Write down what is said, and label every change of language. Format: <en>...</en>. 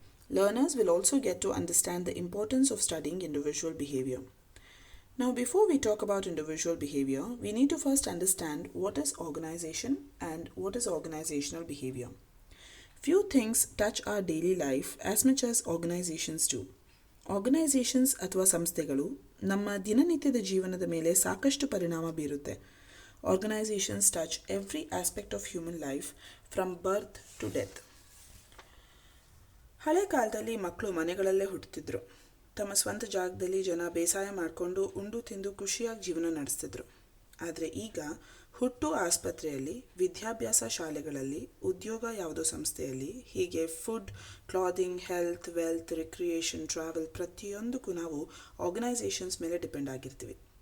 <en>Learners will also get to understand the importance of studying individual behavior. Now, before we talk about individual behavior, we need to first understand what is organization and what is organizational behavior. Few things touch our daily life as much as organizations do.</en> <kn>Organizations ಅಥವಾ ಸಂಸ್ಥೆಗಳು ನಮ್ಮ ದಿನನಿತ್ಯದ ಜೀವನದ ಮೇಲೆ ಸಾಕಷ್ಟು ಪರಿಣಾಮ ಬೀರುತ್ತೆ.</kn> <en>Organizations touch every aspect of human life from birth to death.</en> <kn>ಹಳೆ ಕಾಲದಲ್ಲಿ ಮಕ್ಕಳು ಮನೆಗಳಲ್ಲೇ ಹುಟ್ಟುತ್ತಿದ್ರು. ತಮ್ಮ ಸ್ವಂತ ಜಾಗದಲ್ಲಿ ಜನ ಬೇಸಾಯ ಮಾಡಿಕೊಂಡು ಉಂಡು ತಿಂದು ಖುಷಿಯಾಗಿ ಜೀವನ ನಡೆಸ್ತಿದ್ರು. ಆದರೆ ಈಗ ಹುಟ್ಟು ಆಸ್ಪತ್ರೆಯಲ್ಲಿ, ವಿದ್ಯಾಭ್ಯಾಸ ಶಾಲೆಗಳಲ್ಲಿ, ಉದ್ಯೋಗ ಯಾವುದೋ ಸಂಸ್ಥೆಯಲ್ಲಿ, ಹೀಗೆ food, clothing, health, wealth, recreation, travel ಪ್ರತಿಯೊಂದಕ್ಕೂ ನಾವು ಆರ್ಗನೈಸೇಷನ್ಸ್ ಮೇಲೆ ಡಿಪೆಂಡ್ ಆಗಿರ್ತೀವಿ.</kn>